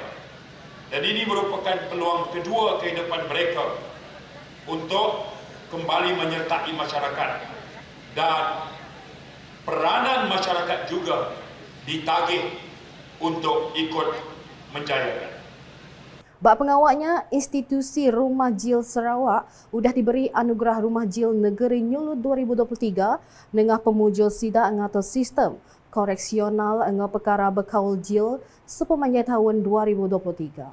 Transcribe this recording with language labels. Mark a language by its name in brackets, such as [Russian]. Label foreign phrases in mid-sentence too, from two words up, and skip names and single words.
[Malay] Dan ini merupakan peluang kedua kehidupan mereka untuk kembali menyertai masyarakat. Dan peranan masyarakat juga ditagih untuk ikut menjayakan. [Iban] Bak pengawaknya, [Malay] institusi Rumah Jil Sarawak sudah diberi anugerah Rumah Jil Negeri Nyulut 2023 dengan pemujul sidak atau sistem koreksional dengan perkara berkaul jil sepanjang tahun 2023.